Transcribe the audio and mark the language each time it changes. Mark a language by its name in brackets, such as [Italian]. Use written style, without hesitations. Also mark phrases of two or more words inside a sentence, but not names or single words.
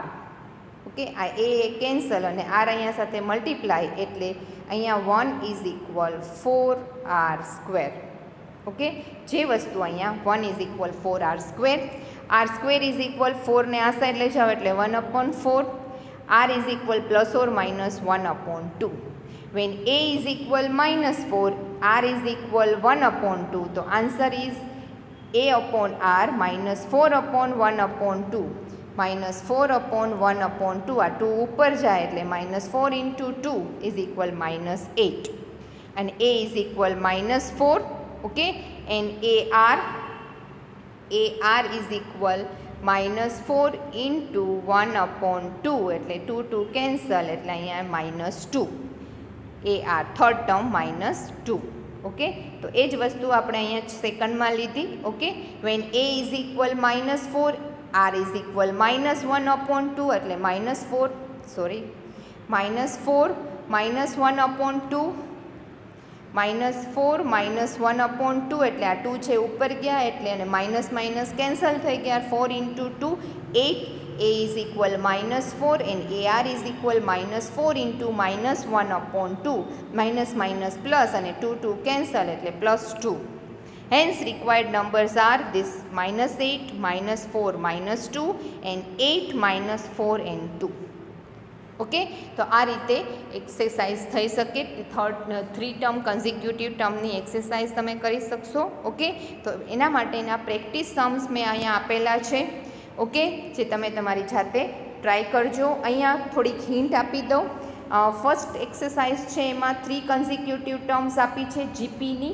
[Gujarati] ઓકે, આ A કેન્સલ અને R અહીંયા સાથે મલ્ટીપ્લાય એટલે અહીંયા 1 [English] is equal 4R square. [Gujarati] ઓકે, જે વસ્તુ અહીંયા 1 [English] is equal 4R square. R square is equal [Gujarati] 4ને આ સાઈડ લઈ જાઓ એટલે [English] 1 upon 4. R is equal plus or minus 1 upon 2. When A is equal -4, R is equal 1 upon 2. તો answer is a upon r minus 4 upon 1 upon 2 minus 4 upon 1 upon 2 [Gujarati] આ 2 ઉપર જાય એટલે [English] minus 4 into 2 is equal minus 8 and a is equal minus 4 okay and ar is equal minus 4 into 1 upon 2 એટલે 2 cancel [Gujarati] એટલે અહીંયા [English] minus 2 ar third term minus 2 [Gujarati] ઓકે તો એ જ વસ્તુ આપણે અહીંયા સેકન્ડમાં લીધી ઓકે [English] વેન a is equal minus 4 r is equal minus 1 upon 2 એટલે minus 4 minus 1 upon 2 minus 4 minus 1 upon 2 [Gujarati] એટલે આ 2 છે ઉપર ગયા એટલે અને માઇનસ કેન્સલ થઈ ગયા [English] 4 into 2 8 a is equal minus 4 and ar is equal minus 4 into minus 1 upon 2 minus plus અને 2 cancel એટલે plus 2 hence required numbers are this minus 8 minus 4 minus 2 and 8 minus 4 and 2 [Gujarati] ઓકે તો આ રીતે એક્સરસાઇઝ થઈ શકે [English] three term consecutive [Gujarati] ટર્મની એક્સરસાઇઝ તમે કરી શકશો ઓકે તો એના માટેના [English] practice sums [Gujarati] મેં અહીંયા આપેલા છે ઓકે જે તમે તમારી જાતે ટ્રાય કરજો અહીંયા થોડીક હિન્ટ આપી દઉં [English] first exercise [Gujarati] છે એમાં 3 [English] consecutive terms [Gujarati] આપી છે જીપીની